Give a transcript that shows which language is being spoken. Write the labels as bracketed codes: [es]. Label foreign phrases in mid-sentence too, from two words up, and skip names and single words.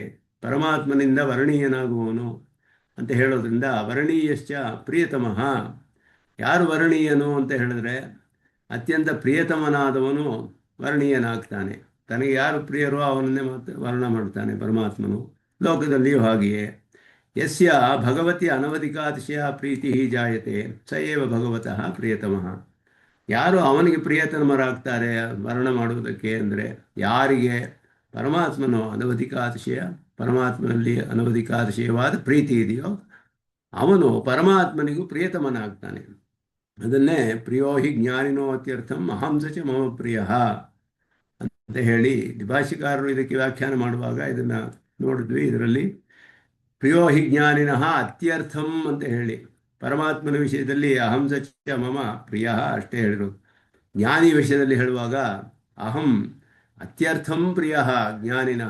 [kn] ಪರಮಾತ್ಮನಿಂದ ವರಣೀಯನಾಗುವವನು ಅಂತ ಹೇಳೋದ್ರಿಂದ [sa] ವರಣೀಯಶ್ಚ ಪ್ರಿಯತಮಃ. [kn] ಯಾರು ವರಣೀಯನು ಅಂತ ಹೇಳಿದ್ರೆ ಅತ್ಯಂತ ಪ್ರಿಯತಮನಾದವನು ವರ್ಣೀಯನಾಗ್ತಾನೆ. ತನಗೆ ಯಾರು ಪ್ರಿಯರೋ ಅವನನ್ನೇ ವರ್ಣ ಮಾಡ್ತಾನೆ ಪರಮಾತ್ಮನು. ಲೋಕದಲ್ಲಿಯೂ ಹಾಗೆಯೇ [sa] ಯಸ್ಯ ಭಗವತಿ ಅನವಧಿಕಾತಿಶಯ ಪ್ರೀತಿ ಜಾಯತೆ ಸ ಏವ ಭಗವತಃ ಪ್ರಿಯತಮಃ. [kn] ಯಾರು ಅವನಿಗೆ ಪ್ರಿಯತಮರಾಗ್ತಾರೆ ವರ್ಣ ಮಾಡುವುದಕ್ಕೆ ಅಂದರೆ ಯಾರಿಗೆ ಪರಮಾತ್ಮನು ಅನವಧಿಕಾತಿಶಯ, ಪರಮಾತ್ಮನಲ್ಲಿ ಅನವಧಿಕಾತಿಶಯವಾದ ಪ್ರೀತಿ ಇದೆಯೋ ಅವನು ಪರಮಾತ್ಮನಿಗೂ ಪ್ರಿಯತಮನಾಗ್ತಾನೆ. ಅದನ್ನೇ [sa] ಪ್ರಿಯೋ ಹಿ ಜ್ಞಾನಿನೋ ಅತ್ಯರ್ಥಂ ಅಹಂಸ ಚ ಮಮ ಪ್ರಿಯ [kn] ಅಂತ ಹೇಳಿ ಭಾಷ್ಯಕಾರರು ಇದಕ್ಕೆ ವ್ಯಾಖ್ಯಾನ ಮಾಡುವಾಗ ಇದನ್ನು ನೋಡಿದ್ವಿ. ಇದರಲ್ಲಿ [sa] ಪ್ರಿಯೋ ಹಿ ಜ್ಞಾನಿನಃ ಅತ್ಯರ್ಥಂ [kn] ಅಂತ ಹೇಳಿ ಪರಮಾತ್ಮನ ವಿಷಯದಲ್ಲಿ [sa] ಅಹಂಸ ಚ ಮಮ ಪ್ರಿಯ [kn] ಅಷ್ಟೇ ಹೇಳಿರು. ಜ್ಞಾನಿ ವಿಷಯದಲ್ಲಿ ಹೇಳುವಾಗ [sa] ಅಹಂ ಅತ್ಯರ್ಥಂ ಪ್ರಿಯ ಜ್ಞಾನಿನಃ.